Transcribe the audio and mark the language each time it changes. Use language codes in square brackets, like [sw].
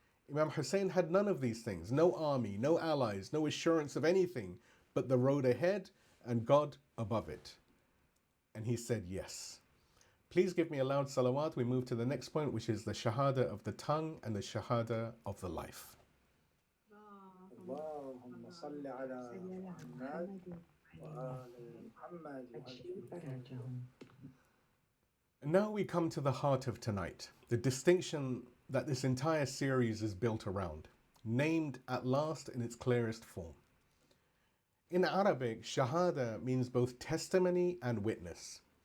[en] Imam Husayn had none of these things. No army, no allies, no assurance of anything but the road ahead and God above it. And he said yes. Please give me a loud salawat. We move to the next point, which is the Shahada of the tongue and the Shahada of the life. [ar] اللهم صل على محمد وآل محمد. [en] And now we come to the heart of tonight, the distinction that this entire series is built around, named at last in its clearest form. In Arabic, Shahada means both testimony and witness.